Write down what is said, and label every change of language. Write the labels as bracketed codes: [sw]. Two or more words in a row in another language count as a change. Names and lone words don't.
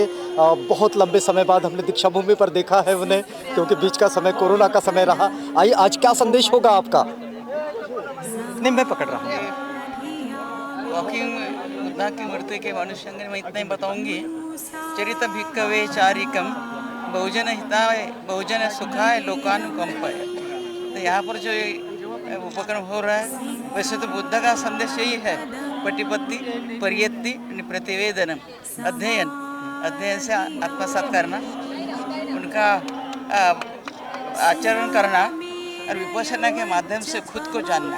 [hi] बहुत लंबे समय बाद हमने दीक्षा भूमि पर देखा है उन्हें, क्योंकि बीच का समय कोरोना का समय रहा। आइए, आज क्या संदेश होगा आपका? नहीं, मैं पकड़ रहा हूँ। वॉकिंग बुद्धा की मूर्ति के मनुष्य मैं इतना ही बताऊंगी। [pi] चरित भिक्खवे चारिकम बहुजन हिताय बहुजन सुखाय लोकानुकंपाय। [hi] तो यहाँ पर जो उपक्रम हो रहा है, वैसे तो बुद्ध का संदेश यही है, [pi] प्रतिपत्ति परियत्ति प्रतिवेदनम, [hi] अध्ययन से आत्मसात करना, उनका आचरण करना और विपश्यना के माध्यम से खुद को जानना।